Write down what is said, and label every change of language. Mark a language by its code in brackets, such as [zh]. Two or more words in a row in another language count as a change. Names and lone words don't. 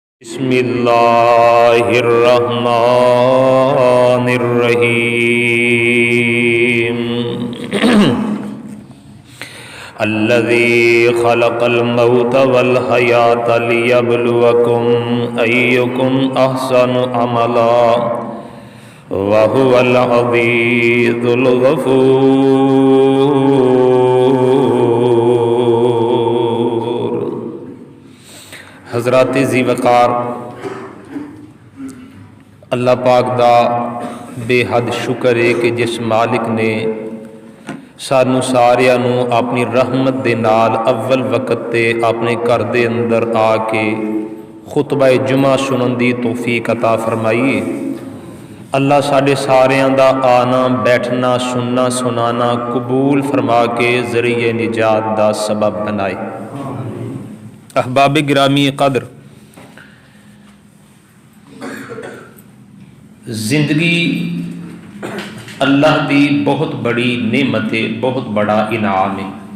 [ar] بسم اللہ الرحمن الرحیم الذی خلق الموت والحیات لیبلوکم ایکم احسن عملا وہو العزیز الغفور۔ [pa] حضرات ذی وقار، اللہ پاک دا بے حد شکر ہے کہ جس مالک نے سانو ساریاں نو اپنی رحمت دے نال اول وقت تے اپنے گھر دے اندر آ کے خطبہ جمعہ سنن دی توفیق عطا فرمائی۔ اللہ ساڈے ساریاں دا آنا بیٹھنا سننا سنانا قبول فرما کے ذریعہ نجات دا سبب بنائے۔ احباب گرامی قدر، زندگی اللہ دی بہت بڑی نعمت ہے، بہت بڑا انعام ہے۔